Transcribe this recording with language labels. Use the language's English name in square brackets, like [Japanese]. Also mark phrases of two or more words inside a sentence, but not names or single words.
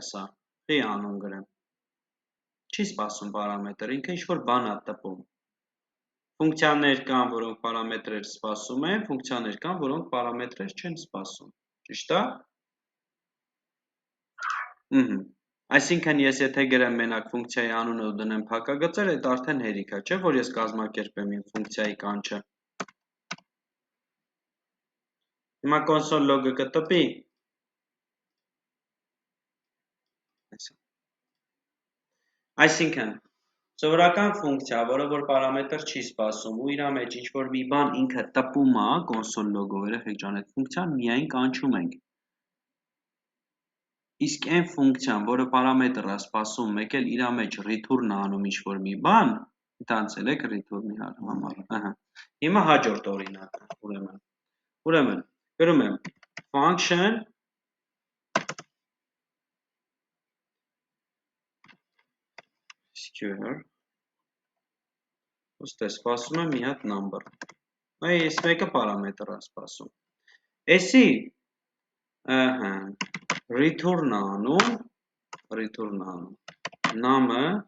[Armenian] սա։ Չի անուն գրեմ։ Չի սպասում պարամետր, ինքը ինչ-որ բան է տպում։ Ֆունկցիաներ կան, որոնք պարամետրեր սպասում են, ֆունկցիաներ կան, որոնք պարամետրեր չեն սպասում։ Ճիշտ է։ Այսինքն ես եթե գրեմ մենակ ֆունկցիայի անունը ու դնեմ փակագծեր, այդ արդեն հերիք է, չէ, որ ես կազմակերպեմ իմ ֆունկցիայի կանչը։ Հիմա [English] console log-ը [Armenian] կտպի։ Այսինքն սովորական ֆունկցիա, որը որ պարամետր չի սպասում ու իր մեջ ինչ-որ մի բան ինքը տպում է [English] console log-ով, [Armenian] երեխեք ջան, այդ ֆունկցիան միայն կանչում ենք։ Իսկ այն ֆունկցիան, որը պարամետր է սպասում, մեկ էլ իր մեջ return է անում ինչ-որ մի բան, տանցել եք return-ի համար։ Ահա։ Հիմա հաջորդ օրինակը, ուրեմն գրում եմ function square ոստե սպասում եմ մի հատ number։ Այս մեկը պարամետր է սպասում։ Էսի return անում num-ը